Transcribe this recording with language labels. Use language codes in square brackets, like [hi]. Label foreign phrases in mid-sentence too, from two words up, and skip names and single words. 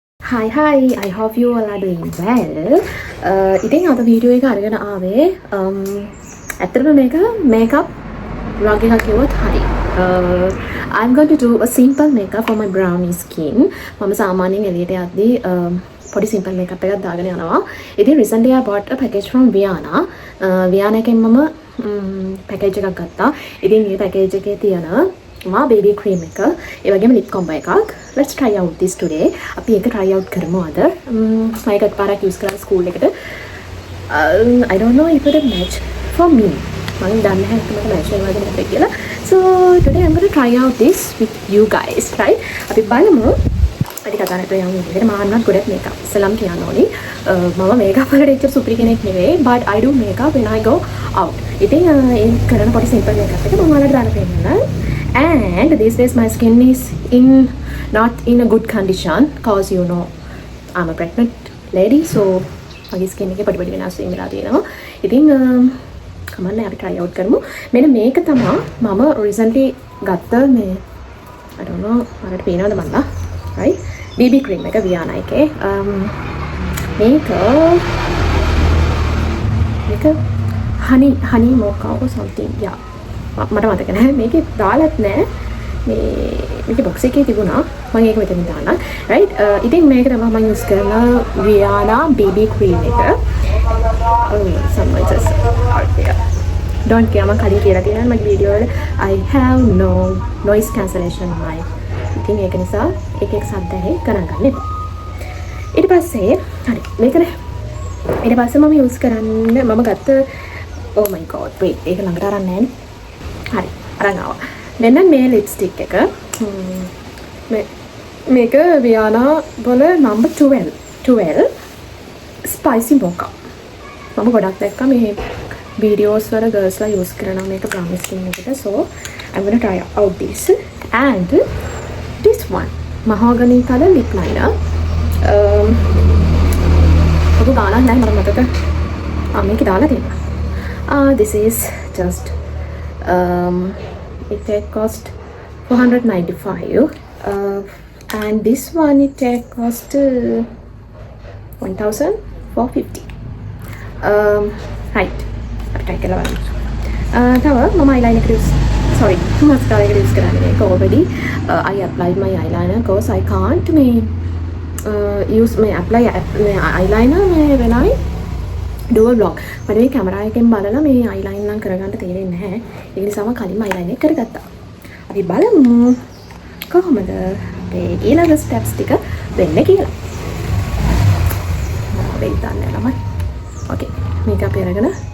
[en] Hi, I hope you all are doing well. [si] ඉතින් අද වීඩියෝ එක අරගෙන ආවේ ඇත්තටම මේක [en] makeup vlog [si] එකක් කිව්වොත් හරි. [en] I'm going to do a simple makeup for my brownie skin. [si] මම සාමාන්‍යයෙන් එළියට යද්දී පොඩි [en] simple makeup [si] එකක් දාගෙන යනවා. [en] ඉතින් recently I bought a package from Viana. [si] Viana එකෙන් මම package එකක් ගත්තා. ඉතින් මේ package එකේ තියෙන baby cream එක ඒ වගේම lip combo එකක්. [en] Let's try out this today. [si] අපි ඒක [en] try out [si] කරමු අද. මම එකක් පාරක් use කරා school එකට. [en] I don't know if it match for me. [si] මම දන්නේ නැහැ මට match වෙනවද නැද්ද කියලා. [en] So today I'm going to try out this with you guys, right? [si] අපි බලමු. අපි කතා කරලා යමු විදිහට මම ගොඩක් makeup ඉස්සලම් කියන්න ඕනි. මම makeup වලට එච්චර සුපිරි කෙනෙක් නෙවෙයි, [en] but I do makeup when I go out. [si] ඉතින් ඒ කරන පොඩි [en] simple makeup [si] එක මම ඔයාලට දාලා පෙන්නන්නම්. [en] And these days my skin is not in a good condition cause you know I'm a pregnant lady, so my skin [si] එකේ පොඩි වෙනස් වීම වෙලා තියෙනවා. ඉතින් කමන්නේ අපි [en] try out [si] කරමු. මෙන්න මේක තමයි මම recently ගත්ත මේ [en] I don't know [si] මට පේනවද මන්ද [en] right BB cream [si] එක Viana එකේ මේක [en] honey mocha or something yeah [si] මට මතක නැහැ මේකේ දාලත් නැහැ මේකේ box එකේ තිබුණා මම ඒක මෙතනින් දාන්නම් right ඉතින් මේක තමයි මම use කරන Viana BB cream එක [en] some noises out there don't care [si] මම කලින් කියලා තියෙනවා මගේ වීඩියෝ වල [en] I have no noise cancellation mic [si] ඉතින් ඒක නිසා එක සද්ද ඇහි ගණන් ගන්න එපා ඊට පස්සේ හරි මේකනේ ඊට පස්සේ මම use කරන්න මම ගත්ත [en] oh my god wait [si] ඒක ළඟට අරන් නැහැ නේ හරි අරන් ආවා මෙන්න මේ ලිප්ස්ටික් එක මේක Viana වල [en] number 12 spicy mocha [si] මම ගොඩක් දැක්කා මේ [en] videos වල girls [si] ලා use කරනවා මේක [en] brownie skin එකට so I'm going to try out this and this one mahogany color lip liner [si] ඔබ ගානක් නැහැ මට මතක මේක දාලා තියෙනවා [en] this is just it cost 495 and this one it cost [si] 1450 right try කරලා බලන්න තව මම [en] eyeliner use sorry mascara [si] එක use කරන්නේ මේක [en] already I applied my eyeliner because I can't use my apply eyeliner when I do a vlog [si] මට මේ කැමරා එකෙන් බලලා මේ eyeliner නම් කරගන්න තේරෙන්නේ නැහැ ඒ නිසා මම කලින්ම eyeliner එක කරගත්තා අපි බලමු කොහොමද මේ ඊළඟ steps ටික වෙන්නේ කියලා වෙයි දාන්න ළමයි okay මේක අපි අරගෙන